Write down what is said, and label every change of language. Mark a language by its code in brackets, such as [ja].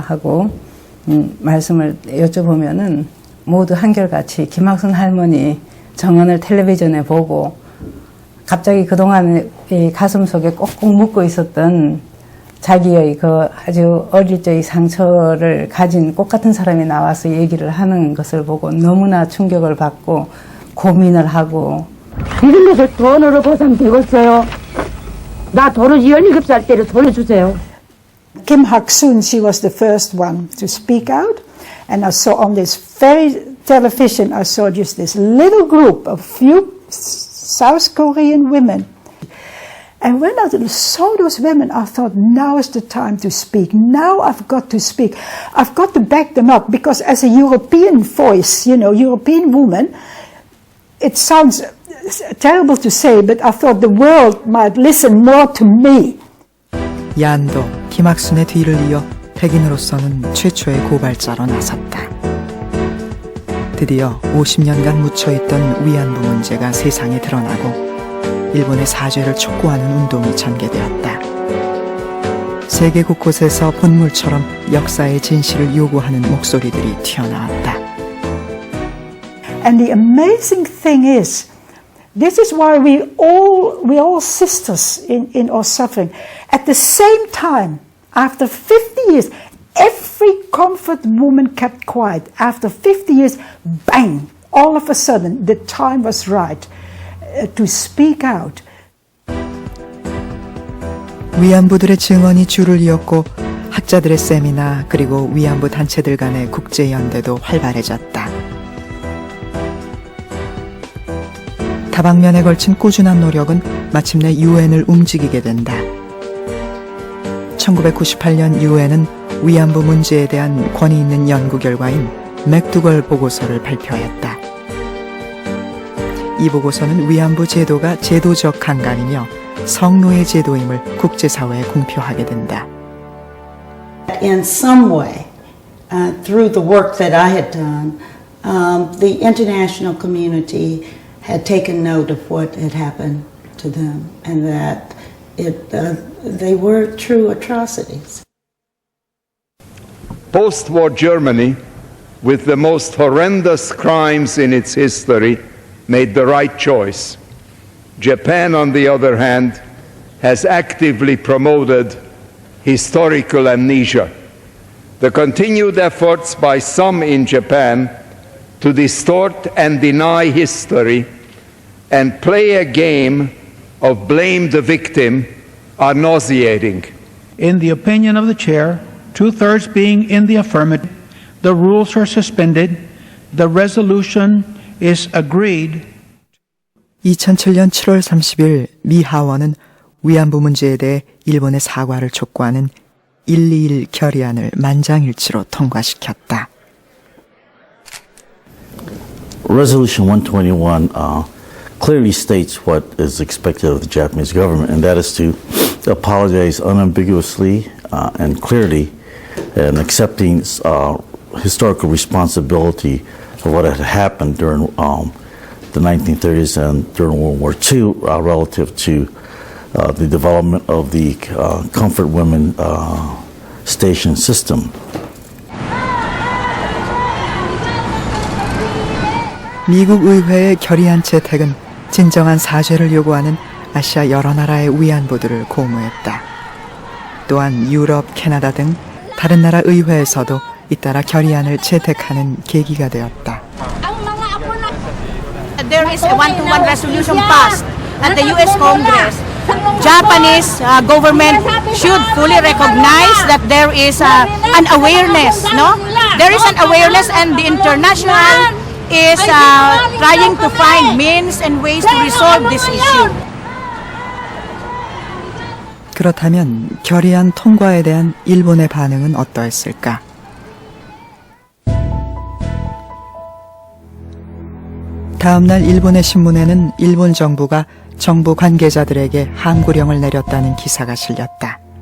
[ko] 하고 말씀을 여쭤보면은 모두 한결같이 김학순 할머니 정언을 텔레비전에 보고 갑자기 그동안 이 가슴 속에 꼭꼭 묻고 있었던 자기의 그 아주 어릴 적의 상처를 가진 꽃 같은 사람이 나와서 얘기를 하는 것을 보고 너무나 충격을 받고 고민을 하고 이런 것을 돈으로 보상되겠어요. 나 도로지 17살 때로 돌려주세요. [en] Kim Hak-soon, she was the first one to speak out. And I saw on this very television, I saw just this little group of few South Korean women. And when I saw those women, I thought, now is the time to speak. Now I've got to speak. I've got to back them up because as a European voice, you know, European woman, it sounds terrible to say, but I thought the world might listen more to me. [ko] 얀도 김학순의 뒤를 이어 백인으로서는 최초의 고발자로 나섰다. 드디어 50년간 묻혀있던 위안부 문제가 세상에 드러나고 일본의 사죄를 촉구하는 운동이 전개되었다. 세계 곳곳에서 본물처럼 역사의 진실을 요구하는 목소리들이 튀어나왔다. [en] And the amazing thing is, this is why we're all sisters in our suffering. At the same time, after 50 years, every comfort woman kept quiet. After 50 years, bang, all of a sudden, the time was right to speak out. [ko] 위안부들의 증언이 줄을 이었고 학자들의 세미나 그리고 위안부 단체들 간의 국제연대도 활발해졌다. 다방면에 걸친 꾸준한 노력은 마침내 유엔을 움직이게 된다. 1998년 유엔은 위안부 문제에 대한 권위 있는 연구 결과인 맥두걸 보고서를 발표했다. 이 보고서는 위안부 제도가 제도적 강간이며 성노예 제도임을 국제사회에 공표하게 된다. [en] In some way, through the work that I had done, the international community had taken note of what had happened to them and that they were true atrocities. Post-war Germany, with the most horrendous crimes in its history, made the right choice. Japan, on the other hand, has actively promoted historical amnesia. The continued efforts by some in Japan to distort and deny history and play a game of blame the victim are nauseating. In the opinion of the chair, 2/3 being in the affirmative, the rules are suspended. The resolution is agreed. [ko] 2007년 7월 30일 미 하원은 위안부 문제에 대해 일본의 사과를 촉구하는 121 결의안을 만장일치로 통과시켰다. [en] Resolution 121 clearly states what is expected of the Japanese government, and that is to apologize unambiguously and clearly and accepting historical responsibility for what had happened during the 1930s and during World War II relative to the development of the comfort women station system. [ko] 미국 의회의 결의안 채택은 진정한 사죄를 요구하는 아시아 여러 나라의 위안부들을 고무했다. 또한 유럽, 캐나다 등 다른 나라 의회에서도 잇따라 결의안을 채택하는 계기가 되었다. [en] There is a one-to-one resolution passed at the U.S. Congress Japanese government should fully recognize that there is an awareness, no? There is an awareness, and the international is trying to find means and ways to resolve this issue. [ko] 그렇다면 결의안 통과에 대한 일본의 반응은 어떠했을까? 다음날 일본의 신문에는 일본 정부가 정부 관계자들에게 항구령을 내렸다는 기사가 실렸다.